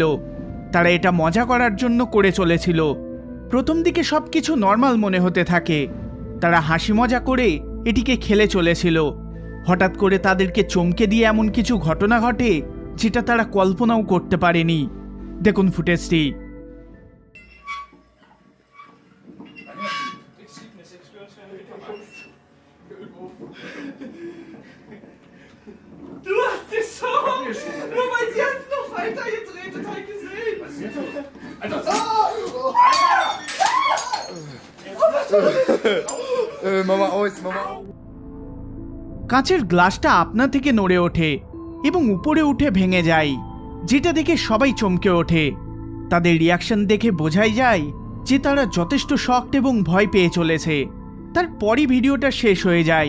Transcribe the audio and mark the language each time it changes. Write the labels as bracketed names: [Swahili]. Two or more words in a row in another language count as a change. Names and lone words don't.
[Bangla] তারা এটা মজা করার জন্য করে চলেছিল। প্রথম দিকে সব কিছু নর্মাল মনে হতে থাকে। তারা হাসি মজা করে এটিকে খেলে চলেছিল। হঠাৎ করে তাদেরকে চমকে দিয়ে এমন কিছু ঘটনা ঘটে যেটা তারা কল্পনাও করতে পারেনি। দেখুন ফুটেজটি। [German] Du hast dich schon! Nur weil sie jetzt noch weiter gedreht hat, hab ich gesehen! Was ist jetzt los? Alter! Mama aus, Mama aus! [Bangla] কাঁচের গ্লাসটা আপনা থেকে নড়ে ওঠে এবং উপরে উঠে ভেঙে যায়, যেটা দেখে সবাই চমকে ওঠে। তাদের রিয়াকশন দেখে বোঝাই যায় যে তারা যথেষ্ট শকড এবং ভয় পেয়ে চলেছে। তারপরই ভিডিওটা শেষ হয়ে যায়।